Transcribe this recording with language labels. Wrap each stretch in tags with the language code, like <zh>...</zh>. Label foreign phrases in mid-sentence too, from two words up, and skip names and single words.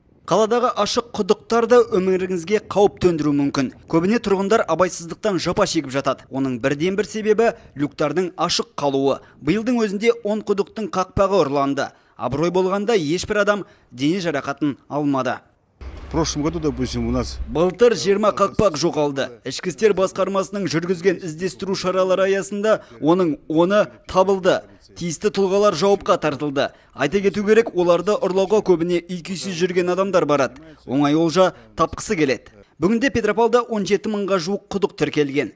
<kk>Қаладағы ашық құдықтар да өміріңізге қауіп төндіруі мүмкін. Көбіне тұрғындар абайсыздықтан жапа шегіп жатады. Оның бірден бір себебі люктардың ашық қалуы. Биылдың өзінде 10 құдықтың қақпағы ұрланды. Абырой болғанда ешбір адам дене жарақатын алмады.</kk> <ru>В прошлом году, допустим, у нас...</ru> <kk>Былтыр 20 қақпақ жоғалды. Ішкі істер басқармасының жүргізген іздестіру шаралары аясында оның 10-ы табылды. Тиісті тұлғалар жауапқа тартылды. Айта кету керек, оларды ұрлауға көбіне үй-күйсіз жүрген адамдар барады. Оңай олжа тапқысы келеді. Бүгінде Петропавлда 17 мыңға жуық құдық тіркелген.</kk>